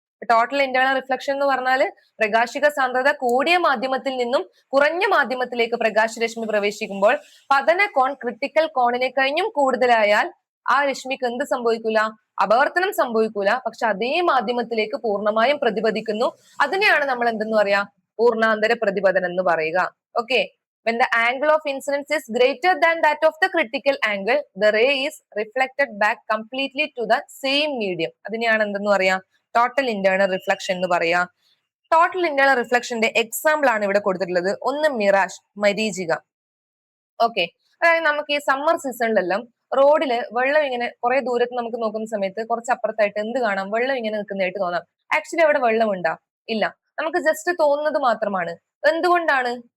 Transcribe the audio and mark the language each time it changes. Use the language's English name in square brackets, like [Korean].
[Malayalam] Total internal reflection എന്ന് പറഞ്ഞാല് പ്രകാശിക സാന്ദ്രത കൂടിയ മാധ്യമത്തിൽ നിന്നും കുറഞ്ഞ മാധ്യമത്തിലേക്ക് പ്രകാശരശ്മി പ്രവേശിക്കുമ്പോൾ പതന കോൺ ക്രിട്ടിക്കൽ കോണിനെ കഴിഞ്ഞും കൂടുതലായാൽ ആ രശ്മിക്ക് എന്ത് സംഭവിക്കൂല? അപവർത്തനം സംഭവിക്കൂല. പക്ഷെ അതേ മാധ്യമത്തിലേക്ക് പൂർണ്ണമായും പ്രതിപദിക്കുന്നു. അതിനെയാണ് നമ്മൾ എന്തെന്ന് പറയാ? പൂർണ്ണാന്തര പ്രതിപതനം എന്ന് പറയുക. [English] Okay, when the angle of incidence is greater than that of the critical angle, the ray is reflected back completely to the same medium. [Malayalam] അതിനെയാണ് എന്തെന്ന് പറയാ? ടോട്ടൽ ഇന്റേണൽ റിഫ്ലക്ഷൻ എന്ന് പറയാ. ടോട്ടൽ ഇന്റേണൽ റിഫ്ലക്ഷന്റെ എക്സാമ്പിൾ ആണ് ഇവിടെ കൊടുത്തിട്ടുള്ളത്. ഒന്ന് മിറാഷ്, മരീചിക. ഓക്കെ, അതായത് നമുക്ക് ഈ സമ്മർ സീസണിലെല്ലാം റോഡില് വെള്ളം ഇങ്ങനെ കുറെ ദൂരത്ത് നമുക്ക് നോക്കുന്ന സമയത്ത് കുറച്ച് അപ്പുറത്തായിട്ട് എന്ത് കാണാം? വെള്ളം ഇങ്ങനെ നിൽക്കുന്നതായിട്ട് തോന്നാം. ആക്ച്വലി അവിടെ വെള്ളം ഉണ്ടാ? ഇല്ല, നമുക്ക് ജസ്റ്റ് തോന്നുന്നത് മാത്രമാണ്. എന്തുകൊണ്ടാണ്?